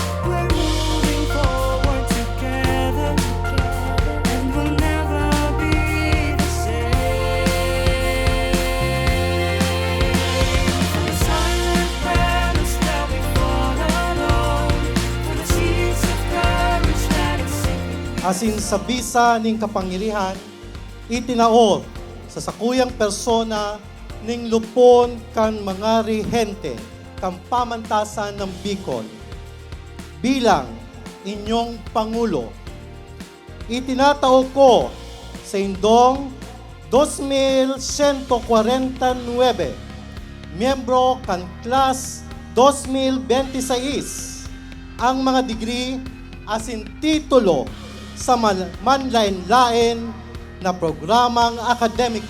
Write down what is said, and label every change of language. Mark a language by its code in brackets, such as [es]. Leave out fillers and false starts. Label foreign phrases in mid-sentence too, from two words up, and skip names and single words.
[en] We're moving forward together, and we'll never be the same. For the silent battles that we fought alone, for the seeds of courage that exist. [bik] Asin sa bisa ning kapangyarihan, itinaod sa sakuyang persona ning lupon kan mga rehente kan pamantasan ng Bicol bilang inyong Pangulo. Itinatao ko sa indong 2149 miyembro kan Class 2026 ang mga degree asin titulo sa manlain-lain na programang akademiko.